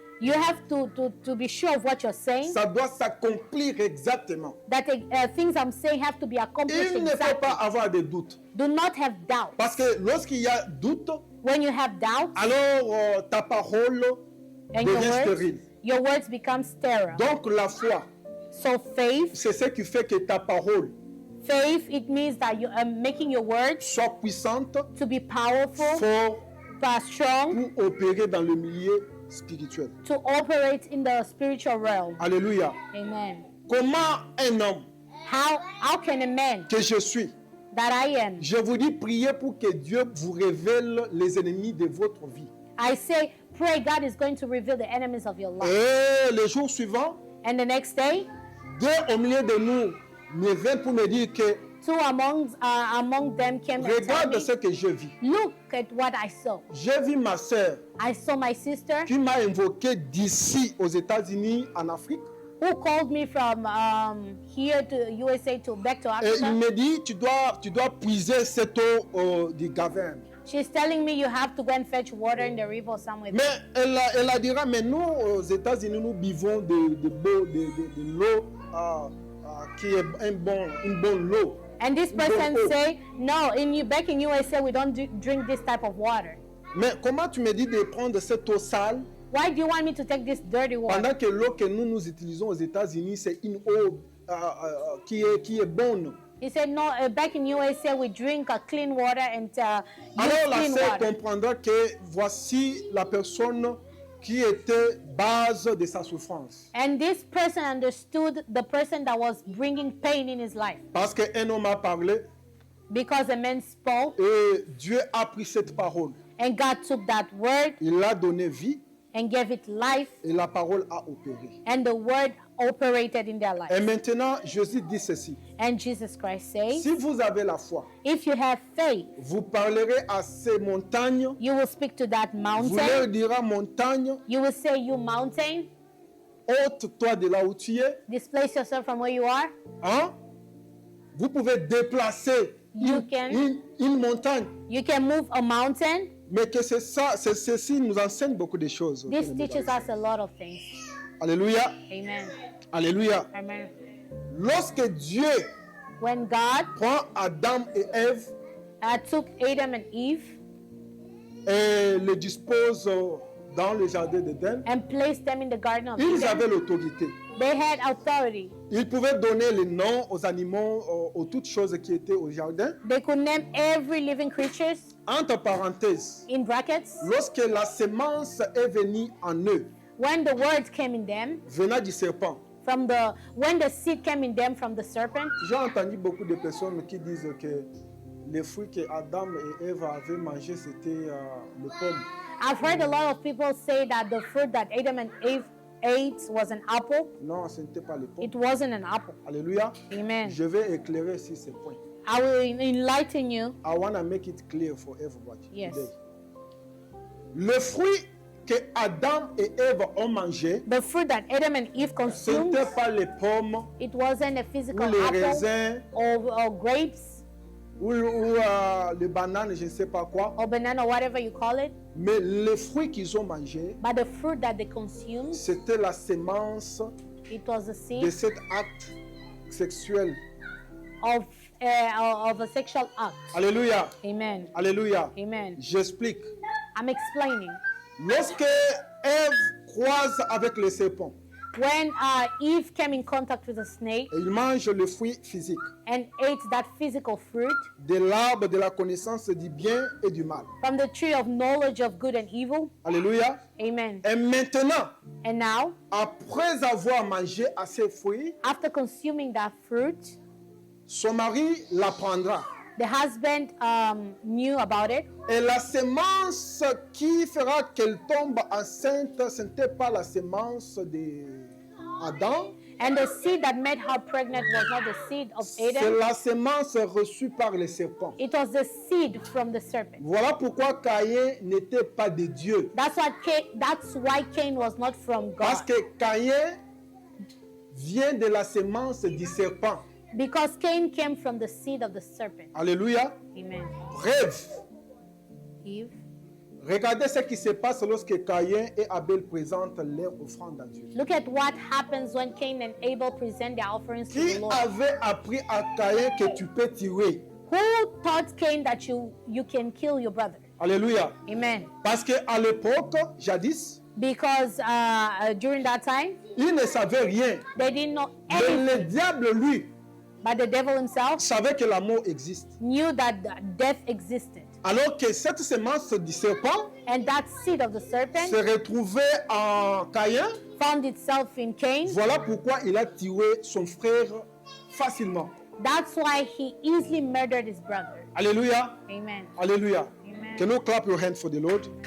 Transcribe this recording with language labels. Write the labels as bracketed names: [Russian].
[English] You have to be sure of what you're saying. [French] ça doit s'accomplir exactement. [English] That things I'm saying have to be accomplished [French] Il ne faut [English] exactly. [French] pas avoir de doute. [English] Do not have doubt. [French] Parce que lorsqu'il y a doute, [English] When you have doubt, [French] alors ta parole [English] and [French] devient stérile. [English] your words become sterile. [French] Donc la foi, [English] So faith, [French] c'est ce qui fait que ta parole [English] it means that you are making your words [French] soit puissante, [English] to be powerful, [French] forte, [English] strong, [French] pour opérer dans le milieu spirituel. [English] to operate in the spiritual realm. [French] Alléluia. [English] Amen. [French] Comment un homme [English] How can a man [French] que je suis, [English] that I am, [French] je vous dis, priez pour que Dieu vous révèle les ennemis de votre vie. [English] I say, pray God is going to reveal the enemies of your life. [French] Et le jour suivant, [English] And the next day, [French] deux au milieu de nous me viennent pour me dire que [English] two among them came and told [French] regarde [English] me, [French] ce que je vis. [English] look at what I saw. [French] J'ai vu ma sœur [English] I saw my sister [French] qui m'a invoqué d'ici aux États-Unis, en Afrique. [English] who called me from here to USA to back to [French] Et il [English] Africa. [French] me dit, tu dois puiser cette eau du Gavin. [English] She's telling me you have to go and fetch water in the river somewhere. [French] Mais elle a dira, mais nous, aux États-Unis, nous buvons de l'eau qui est une bonne eau. [English] And this person say, no, back in USA we don't drink this type of water. [French] Mais comment tu me dis de prendre cette eau sale [English] Why do you want me to take this dirty water? [French] pendant que l'eau que nous utilisons aux États-Unis, c'est une eau qui est bonne? [English] He said, no, back in USA we drink clean water and use [French] Alors la [English] clean [French] sœur [English] water. [French] comprendra que voici la personne qui était base de sa souffrance. [English] And this person understood the person that was bringing pain in his life. [French] Parce qu'un homme a parlé [English] Because a man spoke [French] et Dieu a pris cette parole. [English] and God took that word [French] Il l'a donné vie [English] and gave it life, [French] et la parole a opéré. [English] and the word operated in their [French] Et [English] life. [French] maintenant, Jésus dit ceci. [English] And Jesus Christ says, [French] Si vous avez la foi, [English] if you have faith, [French] vous parlerez à ces montagnes, [English] you will speak to that [French] vous [English] mountain. [French] leur direz montagne, [English] You will say, you mountain, [French] ôte-toi de là où tu es. [English] displace yourself from where you are. [French] Hein? Vous pouvez déplacer [English] You can. [French] une montagne. [English] You can move a mountain. [French] Mais que c'est ça, ceci nous enseigne beaucoup de choses. [English] This teaches us a lot of things. [French] Alléluia. [English] Amen. [French] Alléluia. [English] Amen. [French] Lorsque Dieu [English] When God [French] prend Adam et Ève [English] took Adam and Eve [French] et les dispose dans le jardin d'Éden, [English] and placed them in the Garden of [French] ils avaient [English] Eden, [French] l'autorité. [English] they had authority. [French] Ils pouvaient donner les noms aux animaux, aux toutes choses qui étaient au jardin. [English] They could name every living creature [French] Entre parenthèses, [English] in brackets. [French] lorsque la sémence est venue en eux, [English] When the word came in them, [French] venant du serpent, [English] when the seed came in them from the serpent, [French] j'ai entendu beaucoup de personnes qui disent que les fruits que Adam et Ève avaient mangés, c'était le pomme. [English] I've heard a lot of people say that the fruit that Adam and Eve ate was an apple. [French] Non, ce n'était pas le pomme. [English] It wasn't an apple. [French] Alléluia. [English] Amen. [French] Je vais éclairer sur ces points. [English] I will enlighten you. I want to make it clear for everybody. Yes. Today. [French] Le fruit que Adam et Ève ont mangé, [English] The fruit that Adam and Eve [French] ce [English] consumed, [French] n'était pas les pommes [English] it wasn't a [French] ou [English] physical [French] les [English] apple [French] raisins [English] or grapes [French] ou les bananes, je ne sais pas quoi. [English] or banana, whatever you call it, [French] Mais les fruits qu'ils ont mangés, [English] but the fruit that they consumed, [French] c'était la sémence [English] it was a [French] de [English] seed [French] cet acte sexuel. [English] of a sexual act. [French] Alléluia. [English] Amen. [French] Alléluia. [English] Amen. [French] J'explique. [English] I'm explaining. [French] Lorsque Ève croise avec le serpent, [English] When Eve came in contact with a snake [French] et il mange le fruit physique [English] and ate that physical fruit [French] de l'arbre de la connaissance du bien et du mal. [English] from the tree of knowledge of good and evil, [French] Alléluia. [English] amen. [French] Et maintenant, [English] And now, [French] après avoir mangé à ces fruits, [English] after consuming that fruit, [French] son mari la prendra. [English] the husband knew about it, [French] Et la sémence qui fera qu'elle tombe enceinte, ce n'était pas la sémence d'Adam, [English] and the seed that made her pregnant was not the seed of [French] c'est [English] Adam, [French] la sémence reçue par le serpent. [English] it was the seed from the serpent. [French] Voilà pourquoi Caïn n'était pas de Dieu. [English] That's why Cain was not from [French] Parce [English] God, [French] que Caïn vient de la sémence du serpent. [English] because Cain came from the seed of the serpent. [French] Alléluia. [English] Amen. [French] Rêve. [English] Eve. [French] Regardez ce qui se passe lorsque Caïn et Abel présentent leur offrande à Dieu. [English] Look at what happens when Cain and Abel present their offerings to [French] Qui [English] the Lord. [French] avait appris à Caïn que tu peux tuer? [English] Who taught Cain that you can kill your brother? [French] Alléluia. [English] Amen. [French] Parce qu'à l'époque, jadis, [English] Because during that time, [French] ils ne savaient rien. [English] they didn't know [French] Mais le [English] anything. [French] diable, lui, [English] But the devil himself [French] savait que la mort existe. [English] knew that death existed. [French] Alors que cette semence du serpent [English] And that seed of the [French] se [English] serpent [French] retrouvait en Caïn. [English] found itself in Cain. [French] Voilà pourquoi il a tué son frère facilement. [English] That's why he easily murdered his brother. [French] Alléluia. [English] Amen. [French] Alléluia. [English] Amen. Can you clap your hands for the Lord?